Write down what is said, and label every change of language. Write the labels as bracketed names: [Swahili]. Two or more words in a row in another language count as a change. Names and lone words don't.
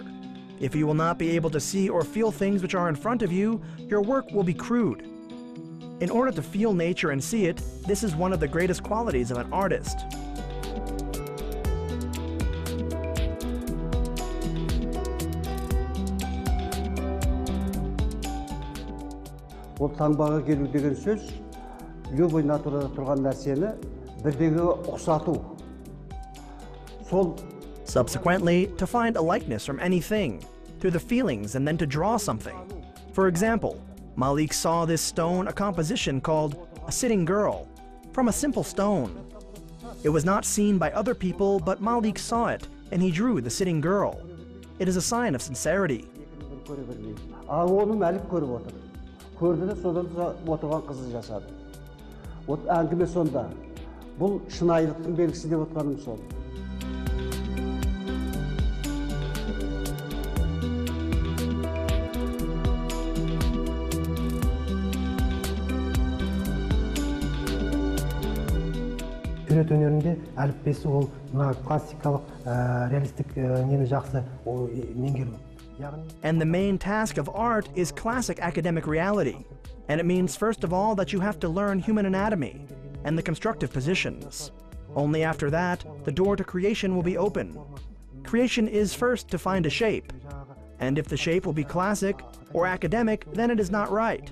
[English] If you will not be able to see or feel things which are in front of you, your work will be crude. In order to feel nature and see it, this is one of the greatest qualities of an artist. [Kazakh] Ол таңбаға келу деген сөз, любой натурада тұрған нәрсені бірдеңеге ұқсату. [English] Subsequently, to find a likeness from anything, through the feelings, and then to draw something. For example, Malik saw this stone, a composition called A Sitting Girl, from a simple stone. It was not seen by other people, but Malik saw it, and he drew the sitting girl. It is a sign of sincerity. [Kazakh] Оны Мәлік көріп отыр. Көрді де содан отырған қызы жасады. Әңгіме сонда. Бұл шынайылықтың белгісі деп отқаным сол. Сурет өнерінде әліппесі ол мына классикалық реалистік нені жақсы меңгеру. [English] And the main task of art is classic academic reality. And it means first of all that you have to learn human anatomy and the constructive positions. Only after that, the door to creation will be open. Creation is first to find a shape. And if the shape will be classic or academic, then it is not right.